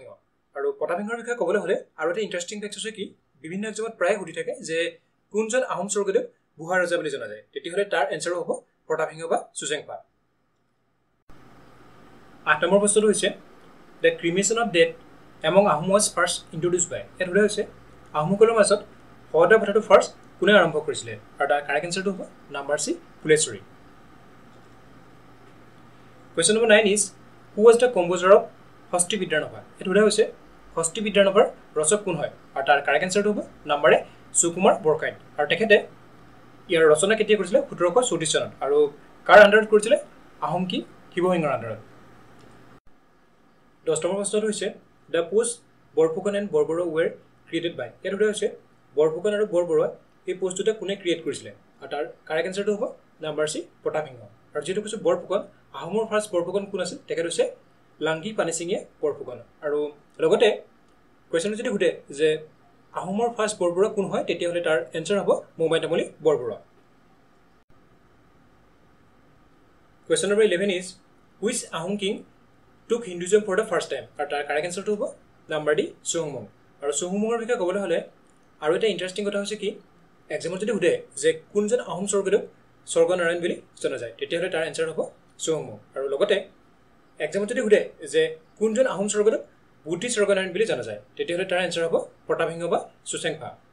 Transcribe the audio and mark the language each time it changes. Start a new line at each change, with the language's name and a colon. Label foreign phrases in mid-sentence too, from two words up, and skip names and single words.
Assamese: আৰু প্ৰতাপসিংহৰ বিষয়ে ক'বলৈ হ'লে আৰু এটা
English: interesting fact
Assamese: হৈছে কি বিভিন্ন এক্সামত প্ৰায় সুধি থাকে যে কোনজন আহোম স্বৰ্গদেউ বুঢ়া ৰজা বুলি জনা যায়, তেতিয়াহ'লে তাৰ এনচাৰো হ'ব প্ৰতাপসিংহ বা চুচেংফা। 8 নম্বৰ প্ৰশ্নটো হৈছে
English: the cremation of death among Ahom was first introduce by.
Assamese: ইয়াত সোধা হৈছে আহোমসকলৰ মাজত শৱদাহ প্ৰথাটো ফাৰ্ষ্ট কোনে আৰম্ভ কৰিছিলে আৰু তাৰ
English: correct answerটো
Assamese: হ'ব
English: number C
Assamese: ফুলেশ্বৰী।
English: Question number 9 is, who was the composer of হস্তি বিদ্যানভা।
Assamese: ইয়াত সোধা হৈছে হস্তি বিদ্যানভাৰ ৰচক কোন হয় আৰু তাৰ
English: correct answerটো
Assamese: হ'ব
English: number A
Assamese: সুকুমাৰ বৰকাইত। আৰু তেখেতে ইয়াৰ ৰচনা কেতিয়া কৰিছিলে? 1734 চনত। আৰু কাৰ আণ্ডাৰত কৰিছিলে? আহোম কিং শিৱসিংহৰ আণ্ডাৰত। 10 নম্বৰ প্ৰশ্নটো হৈছে
English: the post বৰফুকন and বৰবৰুৱা were created by।
Assamese: ইয়াত সোধা হৈছে বৰফুকন আৰু বৰবৰুৱা এই পোষ্টটোতে কোনে ক্ৰিয়েট কৰিছিলে আৰু তাৰ
English: correct answerটো
Assamese: হ'ব
English: number C
Assamese: প্ৰতাপসিংহ। আৰু যিহেতু কৈছোঁ বৰফুকন আহোমৰ ফাৰ্ষ্ট বৰফুকন কোন আছিল? তেখেত হৈছে লাংগি পানেচিঙীয়া বৰফুকন। আৰু লগতে কুৱেশ্যনটো যদি সোধে যে আহোমৰ ফাৰ্ষ্ট বৰবৰুৱা কোন হয়, তেতিয়াহ'লে তাৰ এনচাৰ হ'ব মোমাই তামুলী বৰবৰুৱা।
English: Question number 11 is, which Ahom king took Hinduism for the first time?
Assamese: আৰু তাৰ
English: correct answerটো
Assamese: হ'ব
English: number D
Assamese: চুহুংমুং। আৰু চুহুংমুঙৰ বিষয়ে ক'বলৈ হ'লে আৰু এটা ইণ্টাৰেষ্টিং কথা হৈছে কি এক্সামত যদি সোধে যে কোনজন আহোম স্বৰ্গদেউ স্বৰ্গনাৰায়ণ বুলি জনা যায়, তেতিয়াহ'লে তাৰ এনচাৰ হ'ব চুহুংমুং। আৰু লগতে এক্সামত যদি সোধে যে কোনজন আহোম স্বৰ্গদেউ বুদ্ধি স্বৰ্গনাৰায়ণ বুলি জনা যায়, তেতিয়াহ'লে তাৰ এনচাৰ হ'ব প্ৰতাপসিংহ বা চুচেংফা।